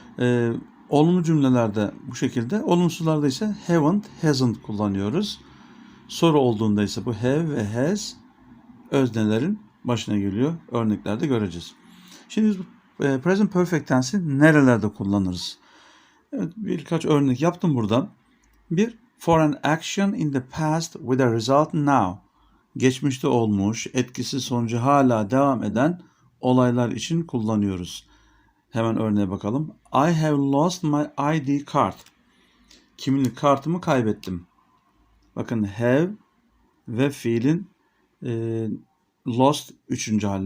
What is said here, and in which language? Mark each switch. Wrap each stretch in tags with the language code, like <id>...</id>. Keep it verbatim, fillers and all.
<tr>E, olumlu cümlelerde bu şekilde, olumsuzlarda ise haven't, hasn't kullanıyoruz. Soru olduğunda ise bu have ve has öznelerin başına geliyor. Örneklerde göreceğiz. Şimdi biz bu, e, present perfect tense'i nerelerde kullanırız? Evet, birkaç örnek yaptım buradan.</tr> <en>Bir, for an action in the past with a result now.</en> <tr>Geçmişte olmuş, etkisi sonucu hala devam eden olaylar için kullanıyoruz. Hemen örneğe bakalım.</tr> <en>I have lost my I D card.</en> <tr>Kimlik kartımı kaybettim. Bakın have ve fiilin e, lost üçüncü hali.</tr>